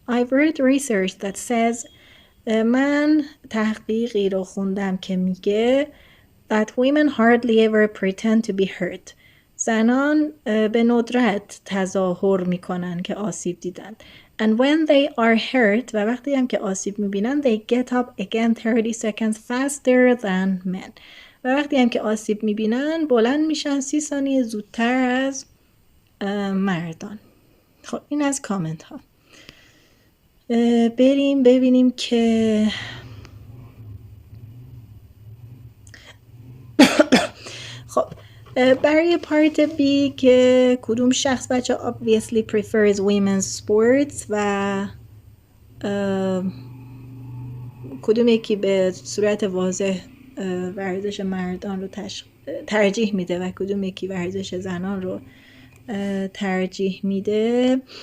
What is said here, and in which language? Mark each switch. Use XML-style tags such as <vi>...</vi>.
<en>I've read research that says</en> <fa>من تحقیقی رو خوندم که میگه</fa> <en>that women hardly ever pretend to be hurt.</en> <fa>زنان به ندرت تظاهر میکنن که آسیب دیدن.</fa> <en>And when they are hurt</en> <fa>و وقتی هم که آسیب میبینن</fa> <en>they get up again 30 seconds faster than men.</en> <fa>و وقتی هم که آسیب میبینن بلند میشن 30 ثانیه زودتر از مردان. خب این از کامنت ها. بریم ببینیم که خب برای پارت بی که کدوم شخص بچه</fa> <en>obviously prefers women's sports</en> <fa>و کدوم یکی به صورت واضح ورزش مردان رو ترجیح میده و کدوم یکی ورزش زنان رو ترجیح میده.</fa>